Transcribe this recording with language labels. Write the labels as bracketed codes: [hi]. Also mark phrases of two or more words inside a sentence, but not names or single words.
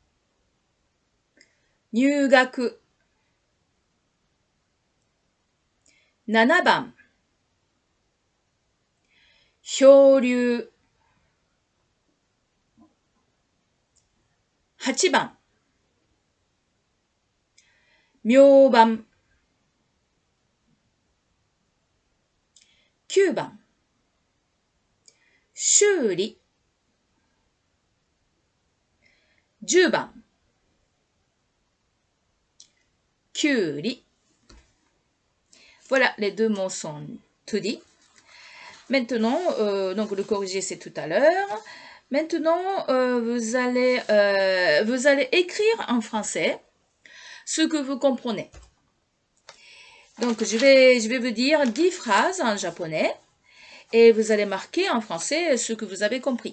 [ja] 入学。7番、漂流。8番、明晩。9番、修理。10番、きゅうり。 [fr] Voilà, les deux mots sont tout dits. Maintenant, donc le corrigé c'est tout à l'heure. Maintenant, vous allez écrire en français ce que vous comprenez. Donc, je vais vous dire 10 phrases en japonais et vous allez marquer en français ce que vous avez compris.